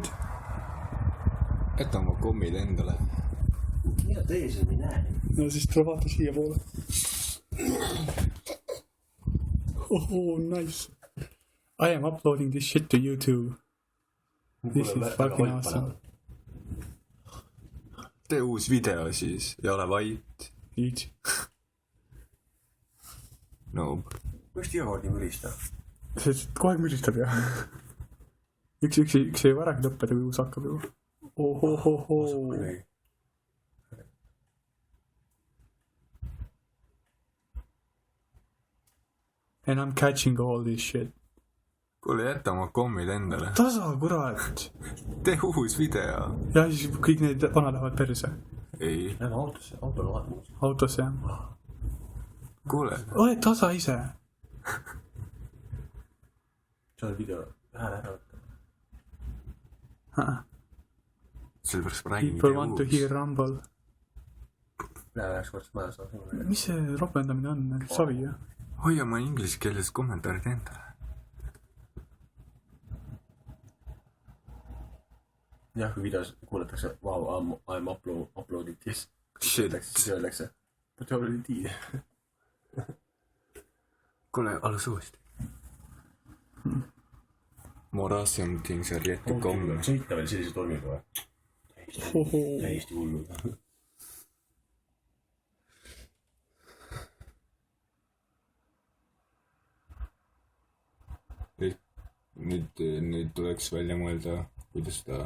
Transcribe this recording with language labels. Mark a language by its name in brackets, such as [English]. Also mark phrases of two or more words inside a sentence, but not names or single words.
[Estonian] Jäta oma kommid endale. Mida teie siin ei näe? No siis tule vaata siia poole. [English] Oh, nice. I am uploading this shit to YouTube. This is fucking awesome. [Estonian] Tee uus video siis ja ole vait. [English] Each. No. [Estonian] Miks iga kord nii müristab? See kohe aeg müristab jah. Üks ei varem lõppeda, kui uus hakkab juba. Oh. [English] And I'm catching all this shit. [Estonian] Kuule, jäta oma kommid endale. Tasa, kurat. Tee uus video. Ja siis kõik need vana lähevad perse. Ei. Lähme autosse, autole vaatama. Autosse jah. Kuule. Ole tasa ise. See on video hääle ära võtta. Sellepärast ma räägin [English] People want to hear rumble. [Estonian] Läheks kords maja saada. Mis see ropendamine on? Savi jah? Hoia ma inglise keeles kommentaarid endale. Jah, kui videos kuulatakse [English] wow, I'm uploading this. Shit. [Estonian] Siis öeldakse [English] but you already did. [Estonian] Kuule, alles uuesti. [English] More awesome things are yet to come. [Estonian] Sõita veel sellise tormiga või? Täiesti hullud. Nüüd tuleks välja mõelda, kuidas seda